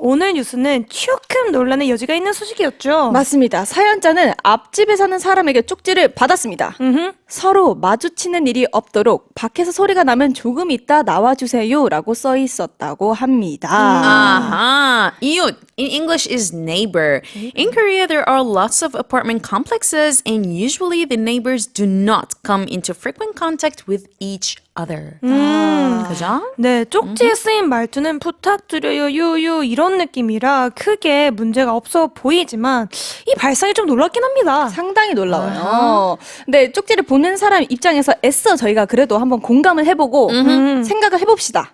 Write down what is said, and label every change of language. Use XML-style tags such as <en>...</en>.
<ko>오늘 뉴스는 조금 논란의 여지가 있는 소식이었죠. 맞습니다. 사연자는 앞집에 사는 사람에게 쪽지를 받았습니다. 서로 마주치는 일이 없도록 밖에서 소리가 나면 조금 있다 나와주세요라고 써 있었다고 합니다.</ko> <en>Aha. 이웃. In English is neighbor. In Korea, there are lots of apartment complexes, and usually the neighbors do not come into frequent contact with each other.</en> <ko>그죠? 네, 쪽지에 쓰인 말투는 부탁드려요, 유유 이런 느낌이라 크게 문제가 없어 보이지만 이 발상이 좀 놀랍긴 합니다. 상당히 놀라워요. 근데 쪽지를 보낸 사람 입장에서 애써 저희가 그래도 한번 공감을 해보고 생각을 해봅시다.</ko>